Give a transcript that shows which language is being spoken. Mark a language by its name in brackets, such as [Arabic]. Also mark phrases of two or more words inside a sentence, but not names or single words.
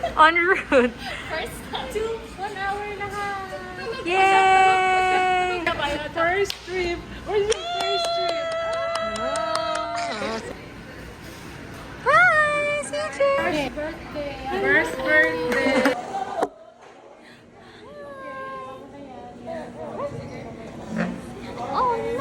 [English] en route. First to 1 hour na ha. Yay! First trip. Where's your first trip? Hi, CJ! First birthday. First birthday. Oh no!